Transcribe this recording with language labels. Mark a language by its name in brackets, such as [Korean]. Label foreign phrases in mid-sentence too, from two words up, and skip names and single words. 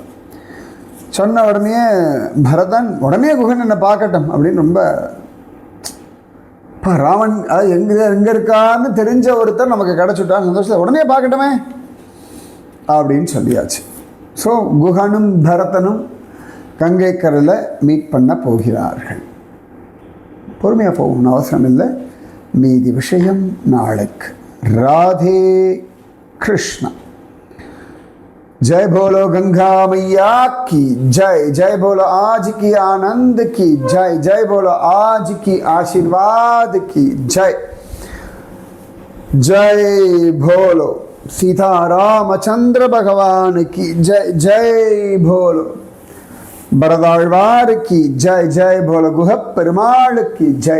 [Tamil] சொன்ன உடனே பரதன் உடனே குகன் என்னை பார்க்கட்டும் அப்படின்னு ரொம்ப ராமன் அது எங்கே இருக்கான்னு தெரிஞ்ச ஒருத்தர் நமக்கு கிடச்சுட்டான் சந்தோஷத்தில் உடனே பார்க்கட்டுமே அப்படின்னு சொல்லியாச்சு. ஸோ குகனும் பரதனும் கங்கை கரையில் மீட் பண்ண போகிறார்கள். பொறுமையாக போகணும்னு அவசரம் இல்லை, மீதி விஷயம் நாளைக்கு. ராதே கிருஷ்ணா. [Hindi] जय बोलो गंगा मैया की जय, जय बोलो आज की आनंद की जय, जय बोलो आज की आशीर्वाद की जय, जय बोलो सीता रामचंद्र भगवान की जय, जय बोलो बरदाழ்வார் की जय, जय बोलो गुह पेरुमाள் की जय.